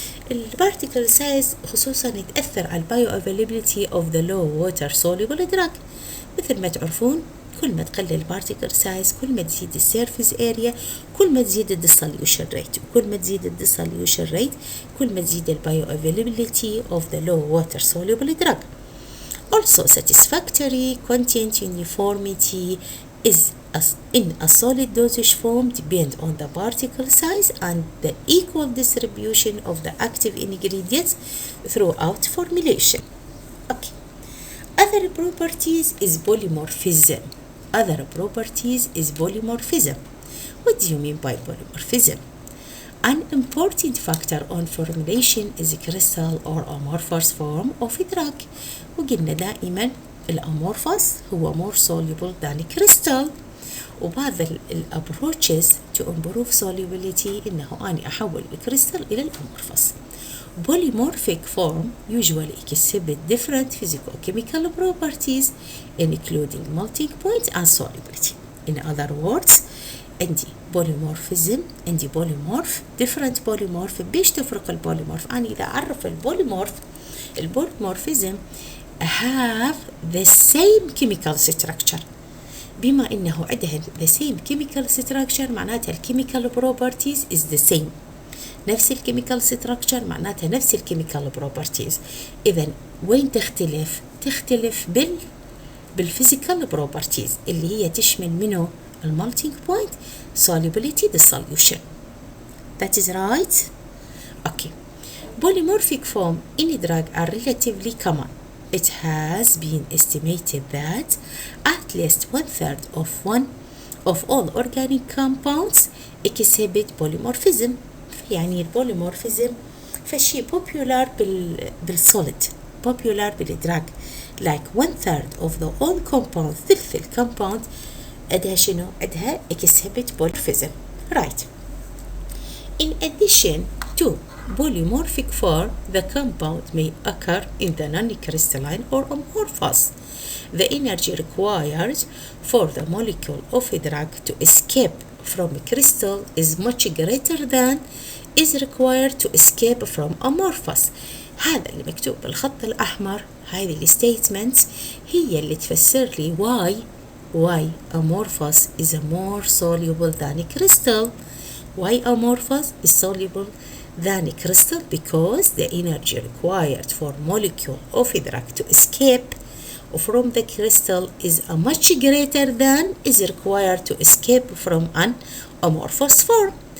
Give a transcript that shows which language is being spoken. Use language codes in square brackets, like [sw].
[en] البارتيكل سايز [ar] خصوصا يتأثر على [en] البايو availability of the low water soluble drug. [ar] مثل ما تعرفون كل ما تقلل البارتيكل سايز كل ما تزيد السيرفيس اريا كل ما تزيد الديسوليوشن ريت وكل ما تزيد الديسوليوشن ريت كل ما تزيد البايو افيلابيلتي اوف ذا لو ووتر سوليبل دراج. [en] Also satisfactory content uniformity is in a solid dosage form depend on the particle size and the equal distribution of the active ingredients throughout formulation. Okay. Other properties is polymorphism. What do you mean by polymorphism? An important factor on formulation is a crystal or amorphous form of a drug. [ar] وقلنا دائما [en] الامورفوس هو more soluble than crystal. وبعض الابروتشز to improve solubility [ar] انه اني احول [en] الكريستال الى الامورفوس. Polymorphic form usually exhibit different physicochemical properties including melting point and solubility. In other words, [ar] عندي [en] polymorphism عندي polymorph different polymorph. [ar] بيش تفرق [en] البوليمورف؟ [ar] أنا إذا أعرف [en] البوليمورفism have the same chemical structure. [ar] بما إنه عندها [en] the same chemical structure [ar] معناتها [en] chemical properties is the same. نفس الكيميكال structure [ar] معناتها نفس [en] الكيميكال بروبرتيز. [ar] إذا وين تختلف بالفيزيكال بروبرتيز اللي هي تشمل منه المالتينج بوينت [en] solubility dissolution. That is right. Okay. Polymorphic form in a drug are relatively common. It has been estimated that at least 1/3 of all organic compounds exhibit polymorphism. [ar] يعني [en] البوليمورفيزم فشي popular بالsolid popular بالدراج like 1/3 of the all compounds [ar] ثلث الكومباوند عندها شنو؟ عندها [en] exhibit polymorphism right. In addition to polymorphic form, the compound may occur in the non-crystalline or amorphous. The energy required for the molecule of a drug to escape from a crystal is much greater than is required to escape from amorphous. [ar] هذا اللي مكتوب بالخط الأحمر، هذه الستيتمنتس هي اللي تفسر لي [en] why amorphous is more soluble than a crystal. Why amorphous is soluble than a crystal? Because the energy required for molecule of a drug to escape from the crystal is a much greater than is required to escape from an amorphous form.